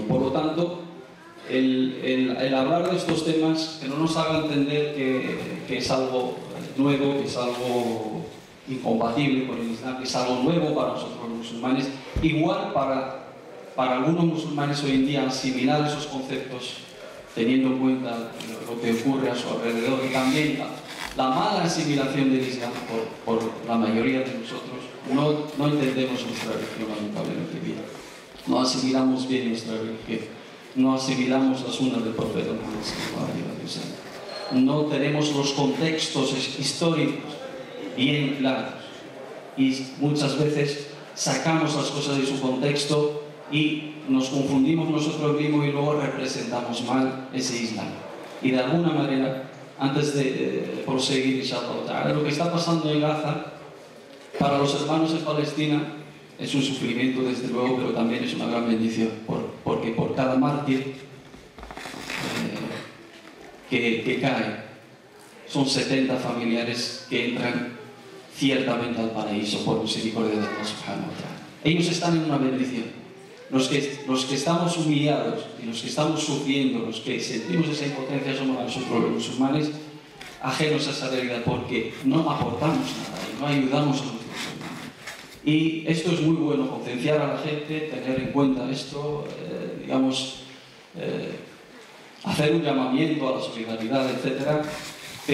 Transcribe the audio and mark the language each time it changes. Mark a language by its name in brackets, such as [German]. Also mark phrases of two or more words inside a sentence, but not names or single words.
[Spanish] Por lo tanto, el hablar de estos temas, que no nos haga entender que es algo nuevo, que es algo incompatible con el Islam, que es algo nuevo para nosotros los musulmanes, igual para algunos musulmanes hoy en día asimilar esos conceptos, teniendo en cuenta lo que ocurre a su alrededor, y también la mala asimilación del Islam por la mayoría de nosotros. No entendemos nuestra religión, lamentablemente. No asimilamos bien nuestra religión, no asimilamos las sunnas del profeta Muhammad [Arabic] صلى الله عليه وسلم. [Spanish] No tenemos los contextos históricos bien claros, y muchas veces sacamos las cosas de su contexto y nos confundimos nosotros mismos y luego representamos mal ese Islam. Y de alguna manera, antes de proseguir, inshallah, lo que está pasando en Gaza, para los hermanos en Palestina, es un sufrimiento desde luego, pero también es una gran bendición, porque por cada mártir que cae, son 70 familiares que entran ciertamente al paraíso por misericordia de Allah [Arabic] سبحانه وتعالى. [Spanish] Ellos están en una bendición. Los que estamos humillados y los que estamos sufriendo, los que sentimos esa impotencia, somos nosotros los musulmanes, ajenos a esa realidad, porque no aportamos nada y no ayudamos a los musulmanes. Y esto es muy bueno, concienciar a la gente, tener en cuenta esto, hacer un llamamiento a la solidaridad, etc.